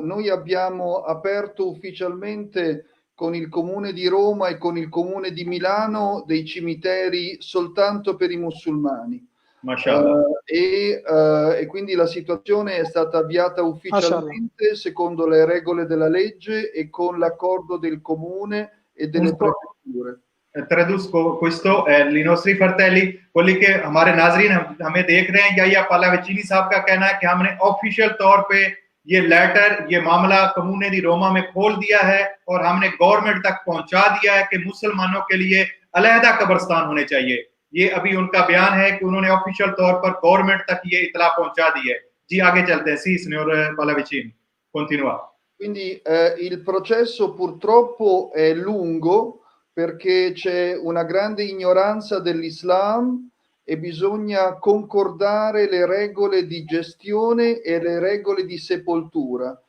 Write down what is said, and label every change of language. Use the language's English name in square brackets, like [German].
[Italian] Noi abbiamo aperto ufficialmente con il Comune di Roma e con il Comune di Milano dei cimiteri soltanto per i musulmani. E quindi la situazione è stata avviata ufficialmente secondo le regole della legge e con l'accordo del Comune e delle prefetture. Tradusco questo, i nostri fratelli, quelli che [Hindi] हमारे नाज़रीन हमें देख रहे हैं, या पाला वचीनी साहब का कहना है कि हमने ऑफिशियल तौर पे ये लेटर, ये मामला कम्यूने दी रोमा में खोल दिया है और हमने गवर्नमेंट तक पहुंचा दिया है कि मुसलमानों के लिए अलहदा कब्रिस्तान होने चाहिए। ये अभी उनका बयान है कि उन्होंने ऑफिशियल तौर पर गवर्नमेंट तक ये इतला पहुंचा दी है। जी आगे चलते हैं। [Italian] Sì, signor Pallavicini, continua. Quindi il processo purtroppo è lungo, perché c'è una grande ignoranza dell'Islam e bisogna concordare le regole di gestione e le regole di sepoltura.